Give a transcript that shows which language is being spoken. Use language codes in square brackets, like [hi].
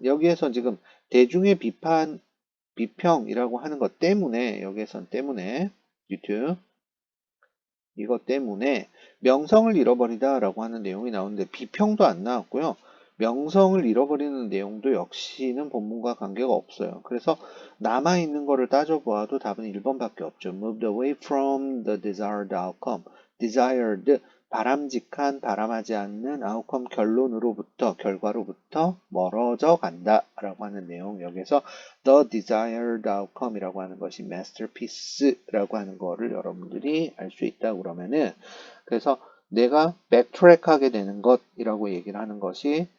[ko] 여기에서 지금 대중의 비평이라고 하는 것 때문에 여기에선 때문에 due to 이것 때문에 명성을 잃어버리다 라고 하는 내용이 나오는데 비평도 안 나왔고요. 명성을 잃어버리는 내용도 역시는 본문과 관계가 없어요. 그래서 남아있는 거를 따져보아도 답은 1번밖에 없죠. [en] Moved away from the desired outcome. [ko] desired, 바람직한, 바람하지 않는 outcome, 결과로부터 멀어져 간다 라고 하는 내용. 여기서 [en] the desired outcome [ko] 이라고 하는 것이 masterpiece라고 하는 거를 여러분들이 알 수 있다 그러면은 그래서 내가 backtrack 하게 되는 것이라고 얘기를 하는 것이